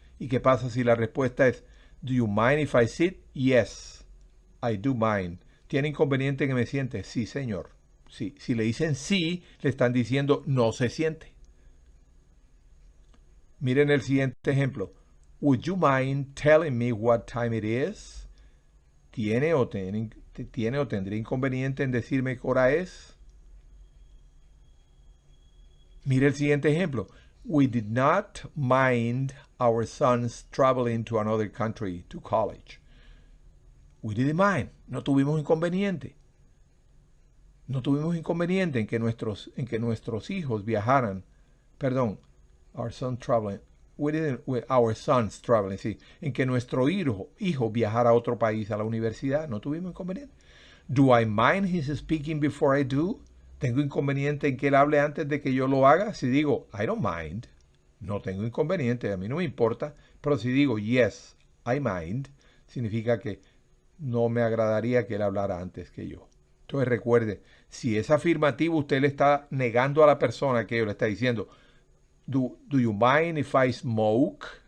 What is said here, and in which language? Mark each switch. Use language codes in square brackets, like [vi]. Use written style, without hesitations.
[es] ¿Y qué pasa si la respuesta es [en] do you mind if I sit? Yes, I do mind. [es] ¿Tiene inconveniente en que me siente? Sí, señor. Sí. Si le dicen sí, le están diciendo no se siente. Miren el siguiente ejemplo. [en] Would you mind telling me what time it is? [es] ¿Tiene o tendría inconveniente en decirme qué hora es? Mire el siguiente ejemplo. [en] We did not mind our sons traveling to another country to college. We didn't mind. [es] No tuvimos inconveniente. No tuvimos inconveniente en que nuestros hijos viajaran. [en] Perdón, our son traveling. Our sons traveling, sí. [es] En que nuestro hijo viajara a otro país, a la universidad. No tuvimos inconveniente. [en] Do I mind his speaking before I do? [es] ¿Tengo inconveniente en que él hable antes de que yo lo haga? Si digo, [en] I don't mind, [es] no tengo inconveniente, a mí no me importa. Pero si digo, [en] yes, I mind, [es] significa que no me agradaría que él hablara antes que yo. Entonces recuerde, si es afirmativo, usted le está negando a la persona que le está diciendo, [en] do you mind if I smoke?